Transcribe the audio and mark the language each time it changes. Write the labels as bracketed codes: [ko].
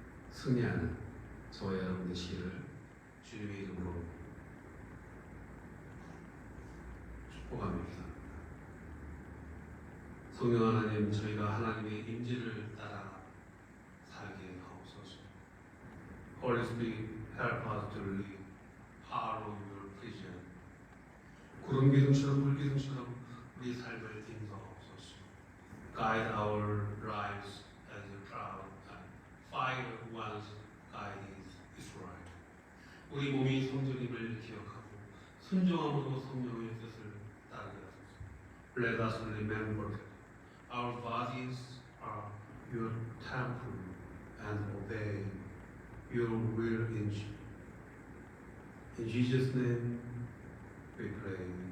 [ko] 승리하는 저와 여러분 되시기를 주님의 이름으로 축복합니다. 성령 하나님, 저희가 하나님의 임재를 따라 살게 하옵소서. [en] Holy Spirit, help us to live follow your vision. [ko] 구름 기둥처럼 물 기둥처럼 우리 삶을 인도하옵소서. [en] Guide our lives as a cloud and fire once guided Israel. [ko] 우리 몸이 성전임을 기억하고 순종함으로 성령의 뜻을 따르게 하소서. [en] Let us remember that our bodies are your temple and obey your will in Jesus' name we pray.